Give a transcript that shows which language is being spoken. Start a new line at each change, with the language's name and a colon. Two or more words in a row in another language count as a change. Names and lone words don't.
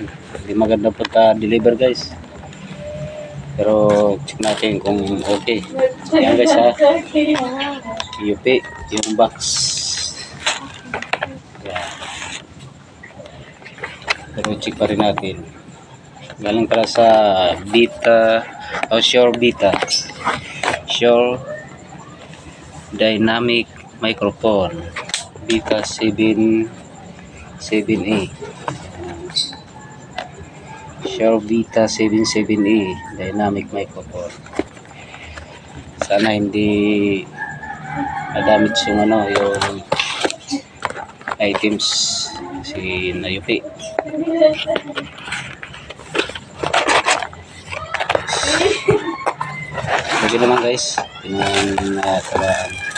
Filipino: Hindi maganda pagka-deliver guys. Pero check natin kung okay. Ayan guys ha. Yupi yung box. Ayan. Pero check pa rin natin. Galing pala sa Vita o Shure Vita. Shure Dynamic Microphone Vita 7A. Shure Vita 7A Dynamic Microphone. Sana hindi madamage yung yung items si nayupi. Lagi naman guys, pinangatalaan.